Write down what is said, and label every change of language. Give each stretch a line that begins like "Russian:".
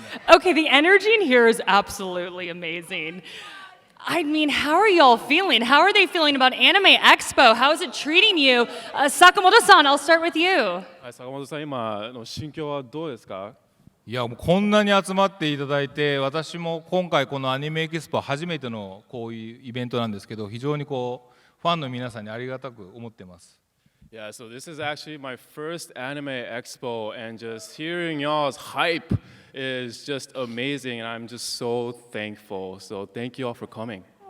English: Okay, the energy in here is absolutely amazing. I mean, how are y'all feeling? How are they feeling about Anime Expo? How is it treating you? Sakamoto-san, I'll start with you.
Japanese: 坂本さん、今の心境はどうですか？いやもうこんなに集まっていただいて、私も今回このアニメエキスポ初めてのこういうイベントなんですけど、非常にこうファンの皆さんにありがたく思ってます。
English: Yeah, so this is actually my first Anime Expo, and just hearing y'all's hype is just amazing, and I'm just so thankful. So thank you all for coming.